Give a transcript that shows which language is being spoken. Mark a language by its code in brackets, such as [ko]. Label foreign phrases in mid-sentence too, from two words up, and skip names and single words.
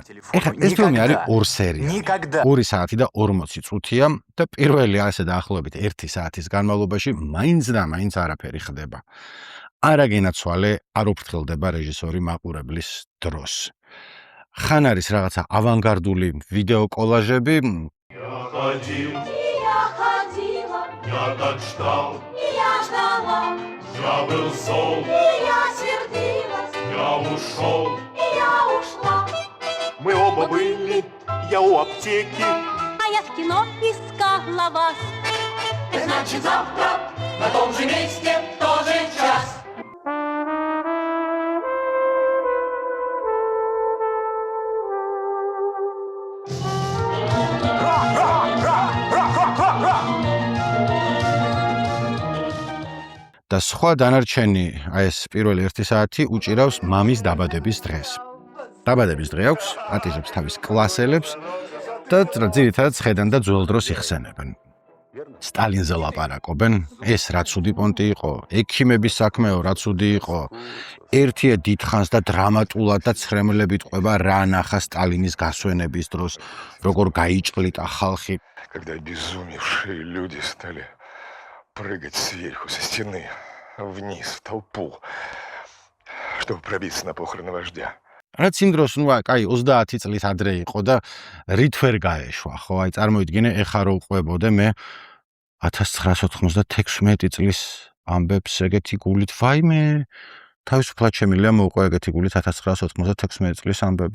[ka] ეხლა ეს ფილმი არის 2 სერია, 2 საათი და 40 წუთია და პირველი ასე დაახლოებით 1 საათის განმავლობაში მაინც და მაინც არაფერი ხდება. არა გენაცვალე, არ უფრთხილდება რეჟისორი მაყურებლის დროს. ხან არის რაღაცა ავანგარდული ვიდეო კოლაჟები, [ru] Я так ждал, я ждала, я был зол, я сердилась, я ушел, я ушла. Мы оба были, я у аптеки, а я в кино искала вас. Значит завтра на том же месте, в тот же час. [ka] და სხვა დანარჩენი, ეს პირველი 1 საათი უჭირავს მამის დაბადების დღეს. დაბადების დღე აქვს, ატირებს თავის კლასელებს და ძირითადად ხედან და ძველ დროს იხსენებენ. სტალინზე ლაპარაკობენ, ეს რა ცუდი პონტი იყო, ექიმების საქმეო რა ცუდი იყო. ერთია დიდხანს და დრამატულად და ცრემლებით ყვება რა ნახა სტალინის გასვენების დროს, როგორ გაიჭყლიტა ხალხი. [ru] Когда обезумевшие люди стали прыгать сверху со стены вниз в толпу, чтобы пробиться на похороны вождя. [ka] რაც იმ დროს, კაი 30 წლის ადრე იყო და რით ვერ გაეშვა, ხო? აი წარმოიდგინე, ეხა რო უყვებოდე მე 1996 წლის ამბებს ეგეთი გულით, ვაიმე, თავისუფლად შემიძლია მოვყვე ეგეთი გულით 1996 წლის ამბები.